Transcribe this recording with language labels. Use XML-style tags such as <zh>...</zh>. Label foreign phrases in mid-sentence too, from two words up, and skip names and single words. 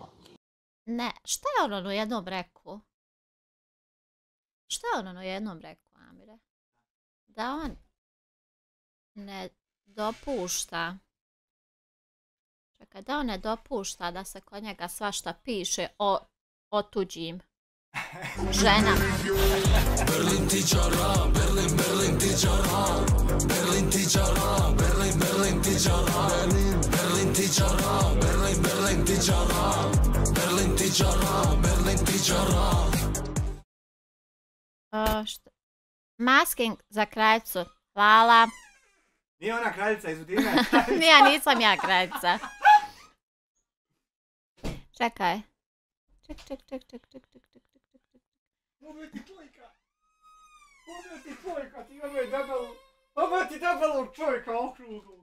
<bs>Ne, šta je ono u jednom rekao? Šta je ono u jednom rekao, Amire? Da on ne dopušta. Čekaj, da on ne dopušta da se kod njega svašta piše o tuđim ženama. Berlin ti čara, Berlin ti čara, Berlin ti čara, Berlin ti čara, Berlin ti čara, Berlin ti čara, Berlin ti čara, Berlin ti čara. Masking za kraljicu, hvala. Nije ona kraljica iz Udine. Nisam ja kraljica. Čekaj. Ček. Ovo ti čovjeka. Ovo ti debelog čovjeka okrugom.</bs>